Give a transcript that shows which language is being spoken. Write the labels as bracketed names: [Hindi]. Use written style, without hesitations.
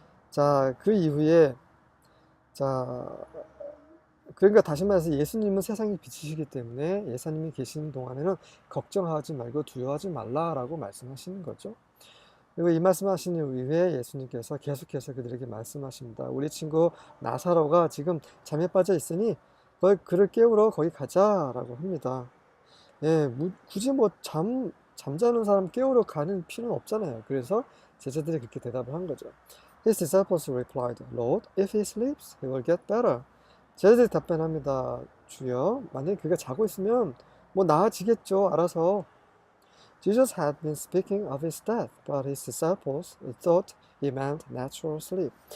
[Korean] 자, 그 이후에, 자, 그러니까 다시 말해서 예수님은 세상의 빛이시기 때문에 예수님이 계시는 동안에는 걱정하지 말고 두려워하지 말라라고 말씀하시는 거죠. 그리고 이 말씀하신 이후에 예수님께서 계속해서 그들에게 말씀하십니다. 우리 친구 나사로가 지금 잠에 빠져 있으니 그를 깨우러 거기 가자라고 합니다. 예, 굳이 뭐 잠자는 사람 깨우러 가는 필요는 없잖아요. 그래서 제자들이 그렇게 대답을 한 거죠. [English] His disciples replied, Lord, if he sleeps, he will get better. [Korean] 제자들이 답변합니다. 주여, 만약에 그가 자고 있으면 뭐 나아지겠죠. 알아서. [English] Jesus had been speaking of his death, but his disciples thought he meant natural sleep.